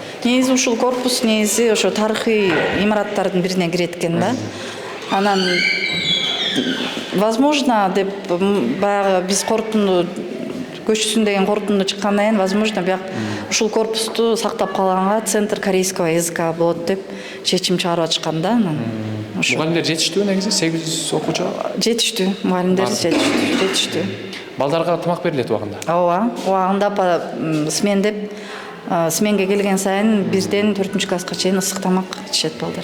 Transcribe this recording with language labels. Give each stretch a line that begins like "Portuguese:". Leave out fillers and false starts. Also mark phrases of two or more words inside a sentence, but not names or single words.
Kyrgyz: Негизи ушул корпус негизи ошо тарыхый имараттардын бирине кирет экен да. Анан возможно деп баягы биз корутунду көчсүн деген корутунду чыккандан кийин возможно бияк ушул корпусту сактап калганга
Russian: центр корейского языка
Kyrgyz: болот деп чечим чыгарып атышкан да. Мугалимдер жетиштүүбү негизи 800 окуучу? Жетиштүү, мугалимдер жетиштүү. Балдарга тамак берилет убагында? Ооба, убагында смендеп сменге келген сайын 1-ден 4-класска чейин ысык тамак ичишет балдар.